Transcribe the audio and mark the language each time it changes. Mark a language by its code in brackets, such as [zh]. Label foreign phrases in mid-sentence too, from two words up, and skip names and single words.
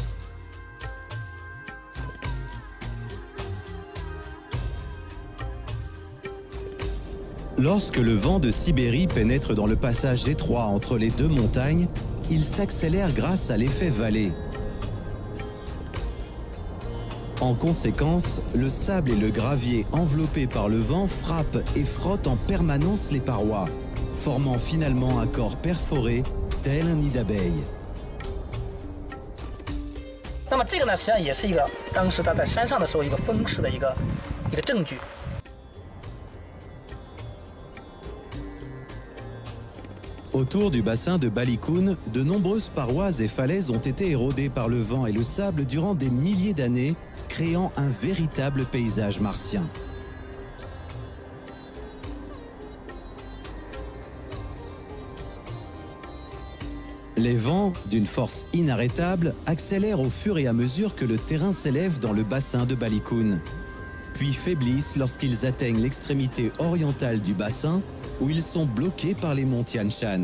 [fr] Lorsque le vent de Sibérie pénètre dans le passage étroit entre les deux montagnes, il s'accélère grâce à l'effet vallée. En conséquence, le sable et le gravier enveloppés par le vent frappent et frottent en permanence les parois, formant finalement un corps perforé, tel un nid d'abeilles. [zh] 那么这个呢，实际上也是一个当时他在山上的时候一个风势的一个证据。 [fr] Autour du bassin de Balikoun, de nombreuses parois et falaises ont été érodées par le vent et le sable durant des milliers d'années, créant un véritable paysage martien. Les vents, d'une force inarrêtable, accélèrent au fur et à mesure que le terrain s'élève dans le bassin de Balikoun, puis faiblissent lorsqu'ils atteignent l'extrémité orientale du bassin, où ils sont bloqués par les monts Tian Shan.